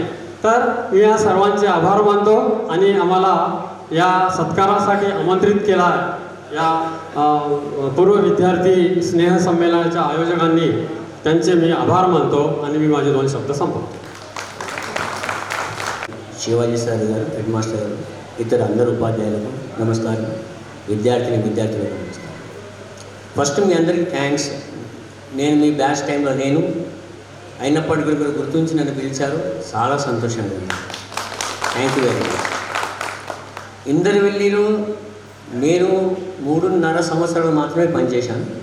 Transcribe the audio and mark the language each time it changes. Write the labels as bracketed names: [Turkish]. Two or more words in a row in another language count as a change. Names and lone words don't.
[Marathi] तर मी या सर्वांचे आभार मानतो आणि आम्हाला या सत्कारासाठी आमंत्रित केला या पूर्व विद्यार्थी स्नेह संमेलनाच्या आयोजकांनी, त्यांचे मी आभार मानतो आणि मी माझे 2 शब्द संपवतो. [Telugu] शिवाजी सर गाరు, हेडमास्टर గారు, ఇతర అందరు ఉపాధ్యాయులకు నమస్కారం. విద్యార్థులకు నమస్కారం. ఫస్ట్ మీ అందరికీ థ్యాంక్స్. నేను మీ బ్యాచ్ టైంలో అయినప్పటికీ కూడా గుర్తుంచి నన్ను పిలిచారు, చాలా సంతోషంగా ఉంది. [English] thank you very much. [Telugu] ఇందరివెల్లిలో నేను 3.5 సంవత్సరాలు మాత్రమే పనిచేశాను.